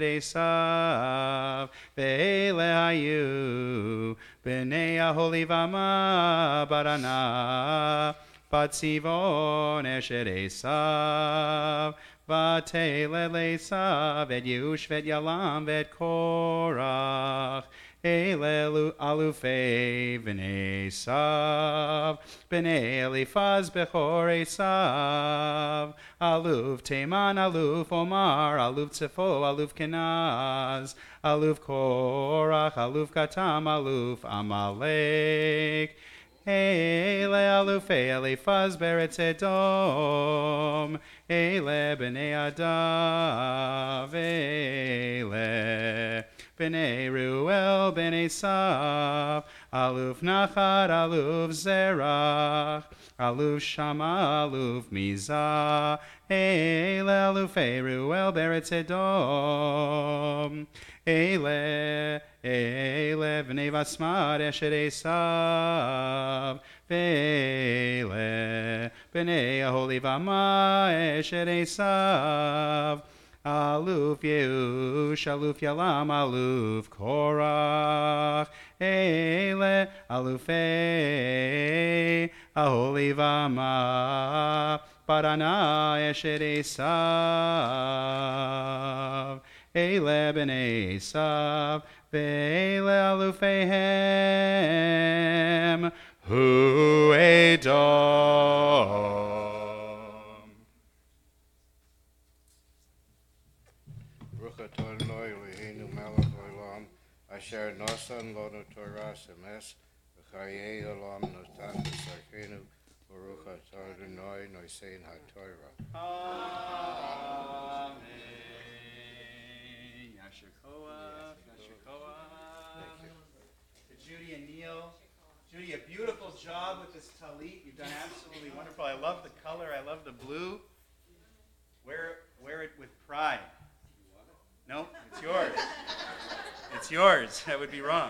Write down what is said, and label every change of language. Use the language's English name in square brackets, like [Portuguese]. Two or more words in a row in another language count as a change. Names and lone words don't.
[Hebrew] עשו, ואלה היו בני אהליבמה בת ענה, בת צבעון אשת עשו, ותלד עשו, את יעוש, ואת יעלם, ואת קרח, אלה אלופי בני עשו, בני אליפז בכור עשו, אלוף תימן, אלוף אומר, אלוף צפו, אלוף קנז, אלוף קרח, אלוף געתם, אלוף עמלק, אלה אלופי אליפז בארץ אדום, אלה בני עדה, אלה בני רעואל בני עשו, אלוף נחת, אלוף זרח, אלוף שמה, אלוף מזה, אלה אלופי רעואל בארץ אדום, אלה בני בשמת אשת עשו, ואלה בני אהליבמה אשת עשו, אלוף יעוש, אלוף יעלם, אלוף קרח, אלה אלופי אהליבמה בת ענה אשת עשו, אלה בני עשו, ואלה אלופיהם הוא אדום. ברוך אתה אדוני אלוהינו מלך העולם, אשר נתן לנו תורת אמת, וחיי עולם נטע בתוכנו, ברוך אתה אדוני נותן התורה. Amen. יישר כוח, יישר כוח. [English] To Judy and Neil. Judy, a beautiful job with this talit. You've done absolutely wonderful. I love the color. I love the blue. Wear it with pride. No, it's yours. It's yours. That would be wrong.